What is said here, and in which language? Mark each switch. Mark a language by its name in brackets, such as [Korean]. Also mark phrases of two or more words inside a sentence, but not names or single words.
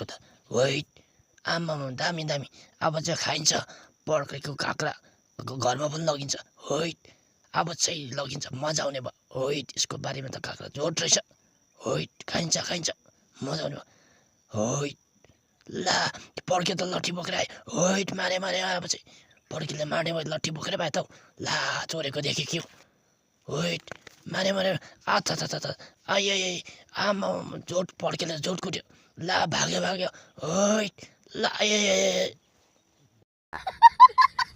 [Nepali] त होइ आमा दामी दामी अब चाहिँ खाइन्छ पर्खेको काँक्रा घरमा पनि लगिन्छ होइ अब चाहिँ लगिन्छ मजा आउने भयो होइ त्यसको बारीमा त काँक्रा जोड रहेछ होइ खाइन्छ खाइन्छ मजा आउने भयो होइ ला पर्खे त लट्ठी बोकेर आयो होइ मारे मारे अब चाहिँ पर्खेले मार्ने भयो लट्ठी बोकेर भयो त ला चोरेको देखेँ कि होइ मारे मारे आथा था आइ आमा जोड पर्खेले जोड कुट्यो ला भाग्यो भाग्यो होइ ला